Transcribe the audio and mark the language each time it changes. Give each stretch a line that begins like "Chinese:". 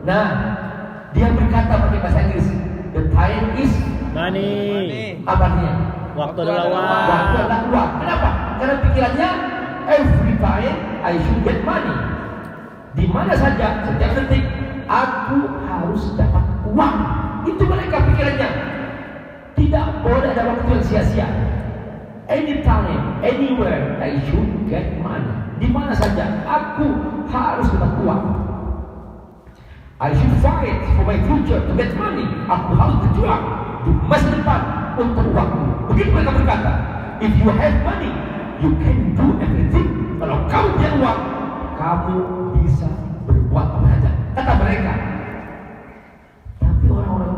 Indonesian: Nah, dia berkata pakai bahasa Inggris,
English: the time is Money.
Indonesian: apa artinya? Waktu adalah uang. Waktu adalah uang. Kenapa? Karena pikirannya
English: every time I should get money.
Indonesian: Di mana saja, setiap detik aku harus dapat uang. Itu mereka pikirannya. Tidak boleh ada waktu yang sia-sia.
English: Anytime, anywhere I should get money.
Indonesian: Di mana saja aku harus dapat uang.
English: I should fight for my future to get money.
Indonesian: Aku harus berjuang di masa depan untuk uang. Begitu mereka berkata.
English: If you have money, you can do everything.
Indonesian: Kalau kamu punya uang, kamu bisa berbuat apa saja. Kata mereka. Tapi orang